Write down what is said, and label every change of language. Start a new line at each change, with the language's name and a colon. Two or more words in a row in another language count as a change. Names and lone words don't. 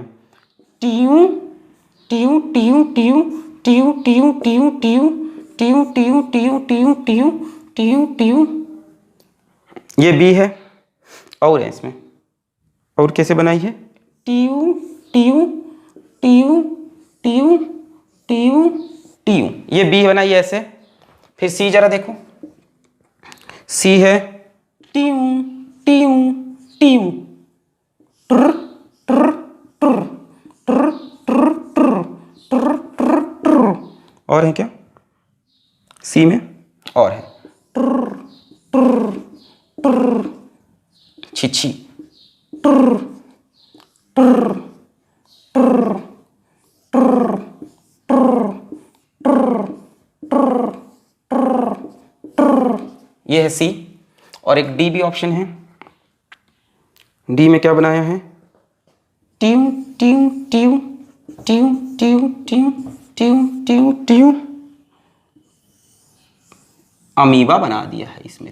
Hindi: टीयू टीयू टीयू टीयू टीयू टीयू टीयू टीयू टीयू टीयू टीयू टीयू टीयू टीयू टीयू, ये बी है। और है इसमें, और कैसे बनाई है? टीयू टीयू टीयू टीयू टीयू टीयू, ये बी बनाई है ऐसे। फिर सी जरा देखो, सी है टीयू टीयू टीयू, ट्र ट्र ट्र ट्र ट्र ट्र ट्र ट्र ट्र, और है क्या सी में? और है ट्र ट्र ट्र, छिछी ट्र ट्र ट्र ट्र ट्र ट्र ट्र ट्र ट्र, ये है सी। और एक डी भी ऑप्शन है। डी में क्या बनाया है, ट्यू ट्यू ट्यू ट्यू ट्यू ट्यू ट्यू ट्यू ट्यू, अमीबा बना दिया है इसमें।